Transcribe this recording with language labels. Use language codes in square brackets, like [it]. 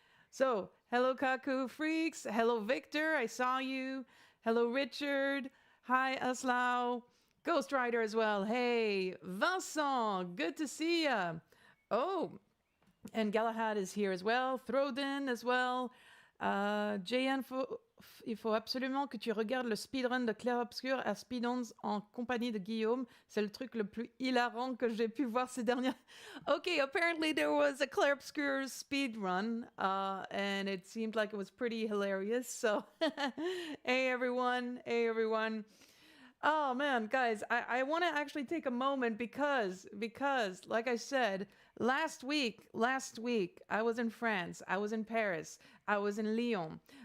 [en] So, hello Kaku freaks. Hello Victor, I saw you. Hello Richard. Hi Aslao. Ghost Rider as well. Hey, Vincent, good to see ya. Oh, and Galahad is here as well. Throdin as well. [fr] Jayhan, il faut absolument que tu regardes le speedrun de Clair Obscur à Speedons en compagnie de Guillaume. C'est le truc le plus hilarant que j'ai pu voir ces dernières. [en] Okay, apparently there was a Clair Obscur speedrun, and it seemed like it was pretty hilarious. So, hey everyone. Oh man, guys, I want to actually take a moment because like I said, last week I was in France, I was in Paris, I was in Lyon.